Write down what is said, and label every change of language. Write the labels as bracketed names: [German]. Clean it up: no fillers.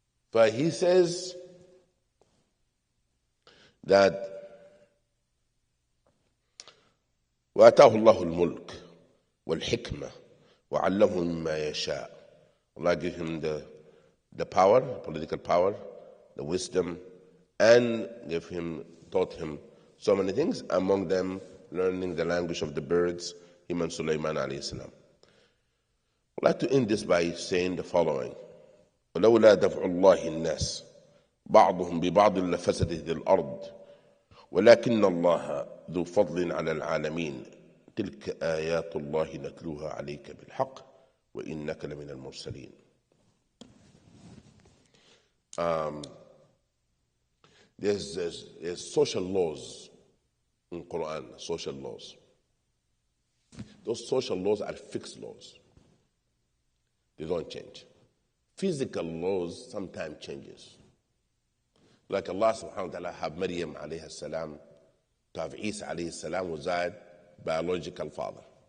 [English] But he says that [Arabic] وآتاه الله الملك والحكمة وعلمه مما يشاء. [English] Allah gave him the power, political power, the wisdom, and taught him so many things, among them learning the language of the birds, him and Sulaiman alayhi salam. I'd like to end this by saying the following. [Arabic] ولولا دفع الله الناس بعضهم ببعض لفسدت الأرض ولكن الله ذو فضل على العالمين تلك آيات الله نتلوها عليك بالحق وإنك لمن المرسلين. [English] There's social laws in Quran, social laws. Those social laws are fixed laws. They don't change. Physical laws sometimes changes. Like Allah subhanahu wa ta'ala have Maryam alayhi salam, to have Isa alayhi salam was our biological father.